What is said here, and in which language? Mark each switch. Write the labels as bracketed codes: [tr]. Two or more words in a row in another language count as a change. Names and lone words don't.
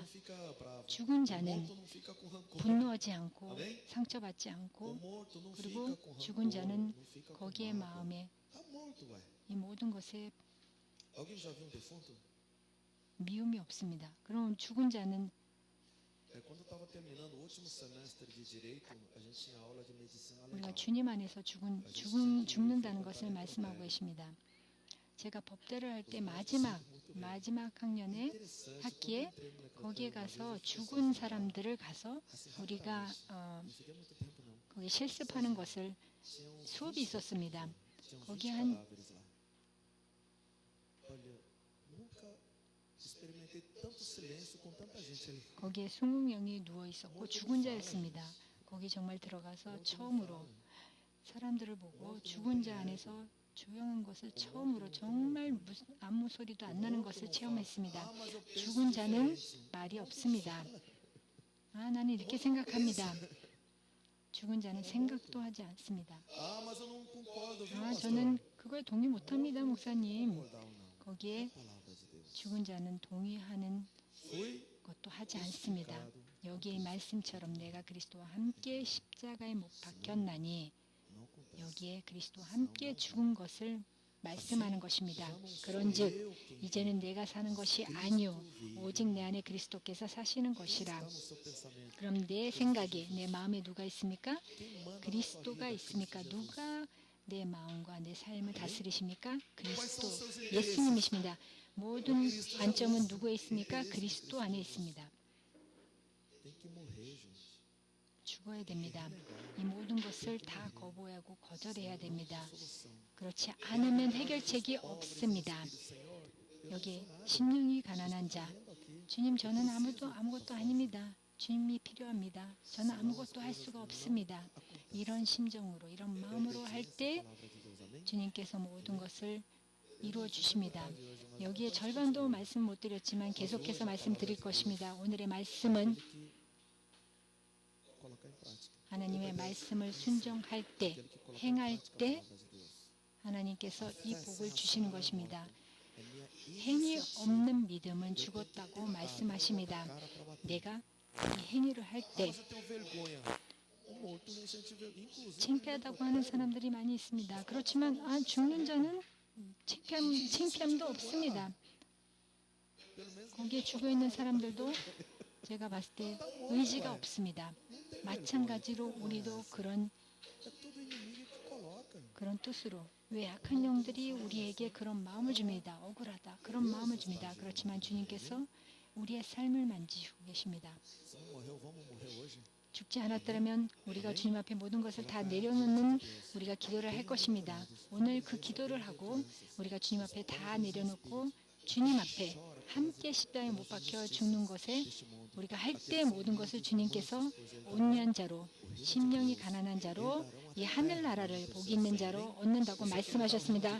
[ko] 죽은 자는 분노하지 않고 상처받지 않고 그리고 죽은 자는 거기에 마음에 이 모든 것에 미움이 없습니다. 그럼 죽은 자는 [pt] Quando eu estava terminando o último semestre de direito, a gente tinha aula de medicina [ko] 우리가 [pt] legal. [ko] 주님 안에서 죽는다는 것을 말씀하고 계십니다. 제가 법대를 할 때 마지막 학년에 [pt] Interessante, [ko] 학기에 [pt] quando eu entrei no necrotério [ko] 거기에 [pt] uma vez, [ko] 가서 [pt] eu fiquei [ko] 죽은 [pt] sabendo, [ko] 사람들을 가서 [pt] assim, [ko] 우리가 [pt] rapidamente, não fiquei muito tempo não. [ko] 거기 실습하는 것을 [pt] Tinha uns [ko] 수업이 [pt] 20, [ko] 있었습니다. [pt] tinha uns [ko] 거기 [pt] 20 [ko] 한 [pt] cadáveres lá. Olha, nunca experimentei tanto silêncio com tanta gente ali. [ko] 거기에 20명이 누워 있었고 죽은 자였습니다. 거기 정말 들어가서 처음으로 사람들을 보고 죽은 자 안에서 조용한 것을 처음으로 정말 아무 소리도 안 나는 것을 체험했습니다. 죽은 자는 말이 없습니다. 나는 이렇게 생각합니다. 죽은 자는 생각도 하지 않습니다. [pt] Ah, mas eu não concordo, viu, pastor? [ko] 저는 그걸 동의 못합니다, 목사님. [pt] Concordar ou não. [ko] 거기에 [pt] É a palavra de Deus. [ko] 죽은 자는 동의하는 [pt] Fui [ko] 것도 하지 않습니다. 여기의 말씀처럼 내가 그리스도와 함께 십자가에 못 박혔나니 [pt] não acontece. [ko] 여기에 그리스도와 함께 죽은 것을 말씀하는 것입니다. 그런즉 이제는 내가 사는 것이 아니요 오직 내 안에 그리스도께서 사시는 것이라. [pt] Está no seu pensamento. [ko] 그럼 내 생각에 내 마음에 누가 있습니까? [pt] Quem manda na sua [ko] 그리스도가 [pt] vida é [ko] 있습니까? [pt] Cristo Jesus. [ko] 누가 내 마음과 내 삶을 다스리십니까? 그리스도, [pt] Quais são os seus [ko] 예수님이십니다. 모든 관점은 누구에 있습니까? 그리스도 안에 있습니다. [pt] Tem que morrer, gente. [ko] 죽어야 됩니다. 이 모든 것을 다 거부하고 거절해야 됩니다. [pt] Solução. [ko] 그렇지 않으면 해결책이 없습니다. [pt] Senhor, eu [ko] 여기 심령이 가난한 자, 주님 저는 아무것도 아닙니다. 주님이 필요합니다. 저는 아무것도 할 수가 없습니다. 이런 심정으로 이런 마음으로 할 때 [pt] palavra de Deus, amém? [ko] 주님께서 모든 것을 이루어 주십니다. 여기에 절반도 말씀 못 드렸지만 계속해서 말씀드릴 것입니다. 오늘의 말씀은 [pt] Que colocar em prática. [ko] 하나님의 말씀을 순종할 때, [pt] Aquele que coloca em [ko] 행할 [pt] prática a [ko] 때 [pt] palavra de Deus. [ko] 하나님께서 이 복을 주시는 것입니다. [pt] É minha [ko] 행위 [pt] iniciativa. [ko] 없는 믿음은 죽었다고 말씀하십니다. [pt] Cara pra bater. [ko] 내가 이 행위를 할 때 [pt] Mas eu tenho vergonha. O morto não sente vergonha. Inclusive, [ko] 창피하다고 하는 사람들이 많이 있습니다. 그렇지만 죽는 자는 창피함도 없습니다. [pt] pelo menos [ko] 거기에 죽어 있는 사람들도 제가 봤을 때 의지가 없습니다. 마찬가지로 우리도 그런 [pt] é tudo inimigo que coloca. [ko] 그런 뜻으로 왜 악한 영들이 우리에게 그런 마음을 줍니다. 억울하다. 그런 마음을 줍니다. 그렇지만 주님께서 우리의 삶을 만지시고 계십니다. [pt] Se não morreu, vamos morrer hoje. [ko] 죽지 않았더라면 우리가 주님 앞에 모든 것을 다 내려놓는 우리가 기도를 할 것입니다. 오늘 그 기도를 하고 우리가 주님 앞에 다 내려놓고 주님 앞에 함께 십자가에 못 박혀 죽는 것에 우리가 할 때 모든 것을 주님께서 온유한 자로 심령이 가난한 자로 이 하늘나라를 복 있는 자로 얻는다고 말씀하셨습니다.